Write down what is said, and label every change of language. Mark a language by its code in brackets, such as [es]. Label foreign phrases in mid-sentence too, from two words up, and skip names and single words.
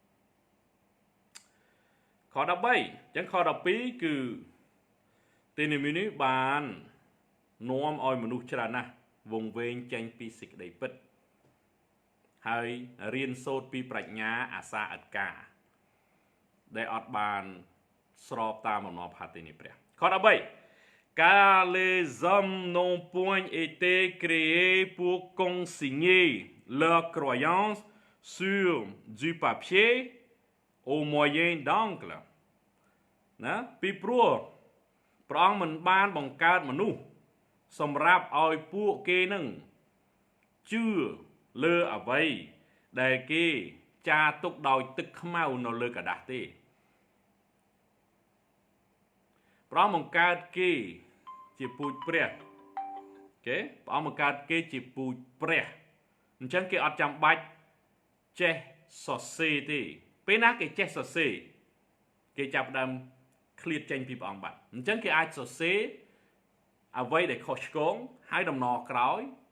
[km] ខ13អញ្ចឹងខ12គឺទីនេះមាននេះបាននាំឲ្យមនុស្សច្រើនណាស់វង្វេងចេញពីសេចក្តី ពិតហើយរៀនសូត្រពីប្រាជ្ញាអាសាអត់ការដែលអត់បានស្របតាមបំណ ងប្រាថ្នានៃព្រះខ13 [fr] car les hommes n'ont point été créés pour consigner leur croyance sur du papier au moyen d'encre [km] ណាពីព្រោះព្រះអង្គមិនបានបង្កើតមនុស្សសម្រាប់ឲ្យពួកគេនឹងជឿលើអ្វីដែលគេចារទុកដោយទឹកខ្មៅនៅលើกระดาษទេ ព្រះអង្គបង្កើតគេជាពូជព្រះអូខេព្រះអង្គបង្កើតគេជាពូជព្រះអញ្ចឹងគេអត់ចាំបាច់ចេះសរសេរទេពេលណាគេចេះសរសេរគេចាប់ផ្ដើមឃ្លាតចេញពីព្រះអង្គបាត់អញ្ចឹងគេអាចសរសេរអ្វីដែលខុសឆ្គងហើយដំណរក្រោយ